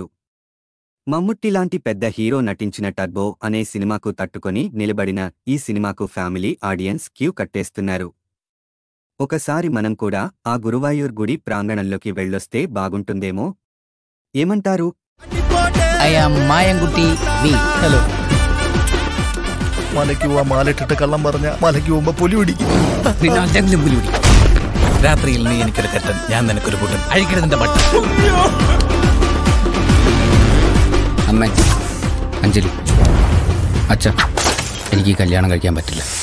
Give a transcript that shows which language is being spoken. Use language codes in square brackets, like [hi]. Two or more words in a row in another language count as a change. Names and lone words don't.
[te] మమ్ముట్టిలాంటి పెద్ద హీరో నటించిన టర్బో అనే సినిమాకు తట్టుకొని నిలబడిన ఈ సినిమాకు ఫ్యామిలీ ఆడియన్స్ క్యూ కట్టేస్తున్నారు. ఒకసారి మనం కూడా ఆ గురువాయూర్ గుడి പ്രാങ്കണంలోకి వెళ్ళొస్తే బాగుంటుందేమో. ఏమంటారు? [ml] ഹലോ. മലയ്ക്ക് പോവാ മാലിട്ടിട്ട് കള്ളം പറഞ്ഞ മലയ്ക്ക് പോകുമ്പോ പുലി പിടിക്കും. പിന്നെ അല്ലെങ്കിലും പുലി പിടിക്കും. രാത്രിയിൽ നീ എനിക്കൊരു കെട്ടൻ, ഞാൻ നിനക്കൊരു കൂട്ടൻ. അഴിക്കരുതിന്റെ ബട്ടൻ. അമ്മ, അഞ്ജലി, അച്ഛ, എനിക്ക് കല്യാണം കഴിക്കാൻ പറ്റില്ല.